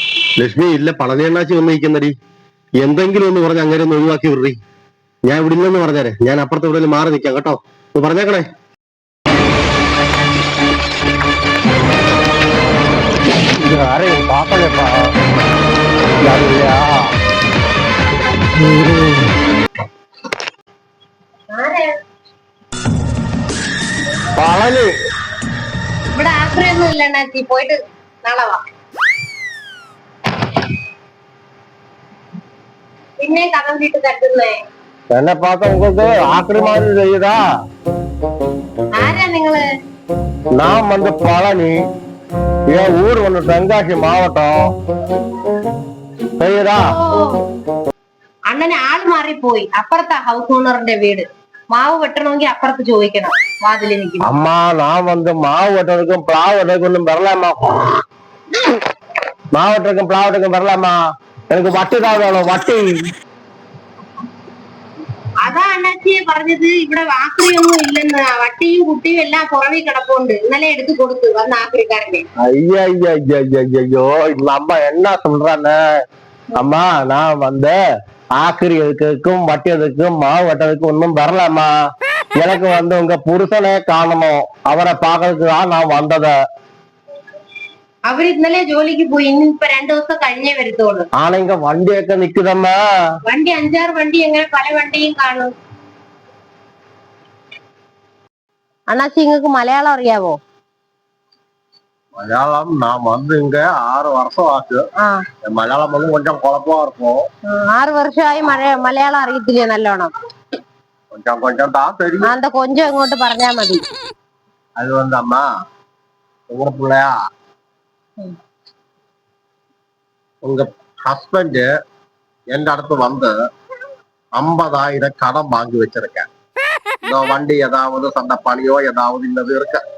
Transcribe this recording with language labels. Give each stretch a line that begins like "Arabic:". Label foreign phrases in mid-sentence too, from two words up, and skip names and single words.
Malayalam: ലക്ഷ്മി ഇല്ല പളനിയണ്ണാച്ചി വന്നിരിക്കുന്നടി. എന്തെങ്കിലും ഒന്ന് പറഞ്ഞ് അങ്ങനെ ഒന്ന് ഒഴിവാക്കി വിടറി. ഞാൻ ഇവിടെ ഇല്ലെന്ന് പറഞ്ഞാലേ ഞാൻ അപ്പുറത്ത് ഇവിടെ മാറി നിൽക്കാം കേട്ടോ. ഒന്ന് പറഞ്ഞേക്കണേ.
Tamil: யாரையும் பார்க்கலப்பா.
Malayalam: പളനി ഇവിടെ ആശ്രയൊന്നും ഇല്ല അണ്ണാച്ചി. പോയിട്ട് നാളെ വാ. പിന്നെ കഥം വീട്ട് തട്ടുന്നേ
Tamil: എന്നെ பார்த்த உங்களுக்கு ஆக்கிரி மாதிரி தெரியுதா?
Malayalam: ആരാ നിങ്ങള്?
Tamil: நான் வந்து பழனி. என் ஊர் வந்து தென்காசி மாவட்டம். தெரியுதா?
Malayalam: അണ്ണന് ആള് മാറിപ്പോയി. അപ്പുറത്താ
English: house owner's
Malayalam: വീട്. മാവ് വെട്ടണമെങ്കിൽ അപ്പുറത്ത് ചോദിക്കണം. വാതില് നിൽക്കുന്നു.
Tamil: அம்மா நான் வந்து மாவு வெட்டுறதுக்கும் பிளாவ் வெட்டுறதுக்கும் ஒன்றும் வரலாமா? மாவு வெட்டுறதுக்கும் பிளாவ் வெட்டுறதுக்கும் வரலாமா? எனக்கு வட்டி தான் வேணும், வட்டி.
Malayalam: അതാ അണ്ണാച്ചിയെ പറഞ്ഞത്. ഇവിടെ ആക്രിയൊന്നും ഇല്ലെന്ന്. വട്ടിയും കുട്ടിയും എല്ലാം പുറമേ കിടപ്പുണ്ട്. ഇന്നലെ എടുത്തു കൊടുത്തു വന്ന ആക്രിക്കാരനെ.
Tamil: ஐயா ஐயா ஐயா ஐயா ஐயோ இந்த அம்மா என்ன சொல்றானே? அம்மா நான் வந்து ஆக்கிரி எதுக்கும் வட்டி எதுக்கும் மாவு வெட்டதுக்கும் ஒன்றும் வரலாமா? எனக்கு வந்து உங்க புருஷனே காணணும். அவரை பார்க்கறதுக்கு தான் நான் வந்தது.
Malayalam: അവര് ഇന്നലെ ജോലിക്ക് പോയി. ഇന്നിപ്പോ 2 ദിവസം കഴിഞ്ഞേ വരത്തോളൂ.
Tamil: ஆனா இங்க வண்டிയൊക്കെ நிக்குதம்மா.
Malayalam: വണ്ടി 5-6 വണ്ടി എങ്ങനെ പല വണ്ടിയും കാണും. അണ്ണാച്ചി നിങ്ങൾക്ക് മലയാളം അറിയാവോ?
Tamil: மலையாளம் நான் வந்து இங்க 6 வருஷம் ஆச்சு. மலையாளம் வந்து கொஞ்சம் குழப்பமா இருக்கும்.
Malayalam: 6 വർഷമായി മലയാളം അറിയത്തില്ലേ നല്ലോണം?
Tamil: கொஞ்சம் கொஞ்சம் தான் தெரியும். அந்த கொஞ்சம்
Malayalam: ഇങ്ങോട്ട് പറഞ്ഞാ മതി.
Tamil: அது வந்து அம்மா உங்க பிள்ளையா உங்க ஹஸ்பண்ட் எந்த இடத்து வந்து 50,000 கடன் வாங்கி வச்சிருக்கேன். இந்த வண்டி ஏதாவது சண்டை பணியோ ஏதாவது இன்னது இருக்கு.